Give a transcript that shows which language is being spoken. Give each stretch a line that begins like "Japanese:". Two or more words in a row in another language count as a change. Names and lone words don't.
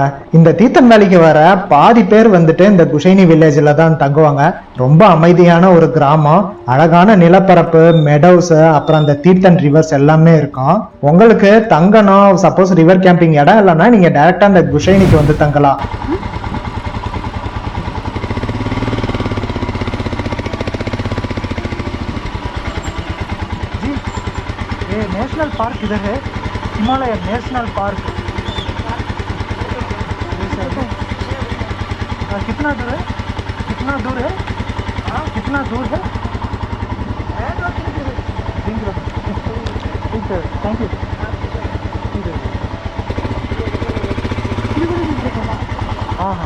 Tamil: இந்த தீர்த்தன் வேலைக்கு வர பாதி பேர் வந்துட்டு இந்த குஷைனி வில்லேஜ்ல தான் தங்குவாங்க. ரொம்ப அமைதியான ஒரு கிராமம், அழகான நிலப்பரப்பு, மெடோஸ், அப்புறம் அந்த தீர்த்தன் ரிவர்ஸ் எல்லாமே இருக்கும். உங்களுக்கு தங்கணும்,
English: suppose river camping
Tamil: இடம் இல்லைன்னா நீங்க டைரக்டா இந்த குஷைனிக்கு வந்து தங்கலாம்.
English: national park
Hindi: इधर है, हिमालयन नेशनल पार्क। कितना दूर है? कितना दूर है? हाँ, कितना दूर है?
Tamil: சரி தேங்க்யூ. ஆஹா